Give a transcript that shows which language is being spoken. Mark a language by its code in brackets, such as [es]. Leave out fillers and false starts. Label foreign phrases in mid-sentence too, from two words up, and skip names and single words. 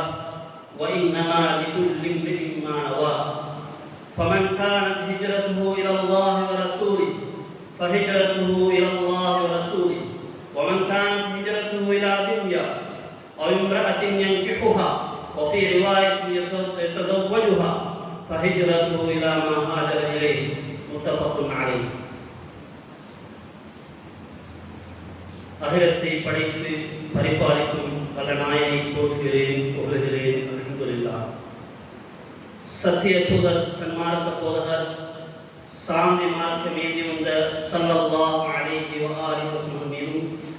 [ar] وإنما لكل امرئ ما نوى فمن كانت هجرته إلى الله ورسوله فهجرته إلى الله ورسوله ومن كانت هجرته إلى دنيا أو امرأة ينكحها وفي رواية يتزوجها فهجرته إلى ما هاجر إليه متفق عليه. [ta] அகிலத்தை படைத்து பரிபாலிக்கும் வல்ல நாயனை போற்றுகிறேன், புகழுகிறேன். [ar] الحمد لله. [ta] சத்திய தூதர், சன்மார்க்க போதகர், சாந்தி மார்க்கம் ஏந்தி வந்த [ar] صلى الله عليه وآله وسلم [ta] மீதும்